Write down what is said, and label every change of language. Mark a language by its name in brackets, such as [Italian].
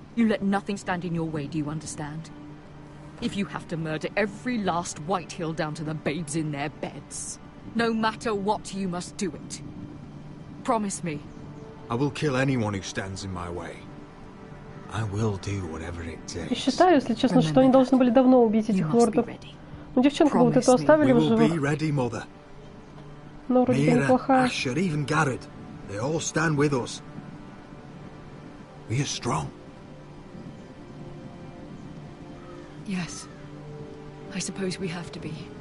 [English] You let nothing stand in your way, do you understand? If you have to murder every last Whitehill down to the babes in their beds, no matter what, you must do it. Promise me. I will kill anyone who stands in my way. I will do whatever it takes. [Russian] Я считаю, если честно, что они должны были давно убить этих лордов. Ну, девчонку вот эту оставили в живых. Но вроде бы неплохая. [English] Asher, even Garrett, they all stand with us. We are strong. Yes. I suppose we have to be.